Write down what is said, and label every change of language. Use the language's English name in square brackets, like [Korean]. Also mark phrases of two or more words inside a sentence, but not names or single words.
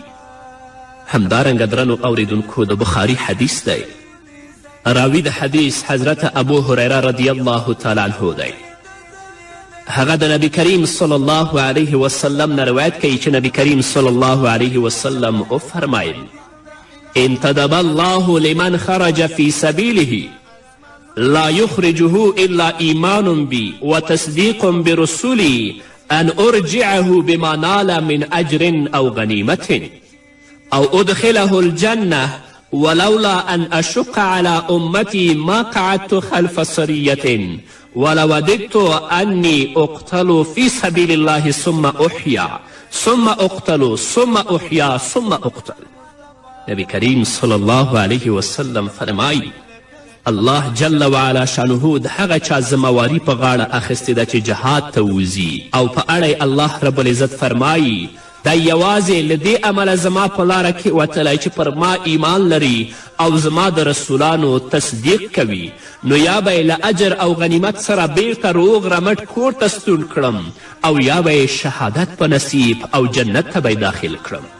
[Pashto] همدارنګه درنو اوریدونکو، د بخاري حدیث دی. راوی د حدیث حضرت ابو هریره [Arabic] رضی الله تعالی عنه [Pashto] دی. هغه د نبی کریم [Arabic] صلی الله علیه وسلم [Pashto] نه روایت کوي چې نبی کریم [Arabic] صلی الله علیه وسلم [Pashto] وفرمایل: [Arabic] انتدب الله لمن خرج في سبيله لا يخرجه الا ایمان بی وتصدیق برسولی ان ارجعه بما نال من اجر او غنیمة او ادخله الجنة ولولا أن أشق على أمتي ما قعدت خلف سرية ولوددت أني أقتل في سبيل الله ثم أحيا ثم أقتل ثم أحيا ثم أقتل. [Pashto] نبی کریم [Arabic] صلی الله علیه وسلم [Pashto] فرمایی الله [Arabic] جل وعلا شانه [Pashto] د هغه چا ذمواري په غاړه اخیستې ده چې جهاد ته وځي او په اړه الله [Arabic] رب العزت [Pashto] فرمایی دا یوازې له دې عمله زما په لاره کې وتلی چې پر ما ایمان لري او زما د رسولانو تصدیق کوي، نو یا به یې له اجر او غنیمت سره بیرته روغ رمټ کور ته ستون کړم او یا به یې شهادت په نصیب او جنت ته به داخل کړم.